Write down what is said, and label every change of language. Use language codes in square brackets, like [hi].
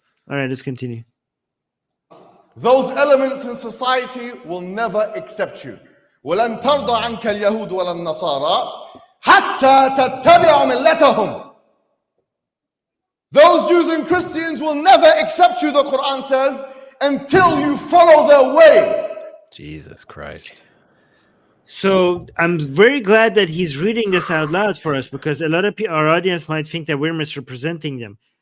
[en] All right, let's continue. Those elements in society will never accept you. [ar] ولن ترضى عنك اليهود ولا النصارى حتى تتبع ملتهم. [en] Those Jews and Christians will never accept you, the Quran says, until you follow their way. Jesus Christ. So I'm very glad that he's reading this out loud for us, because a lot of our audience might think that we're misrepresenting them.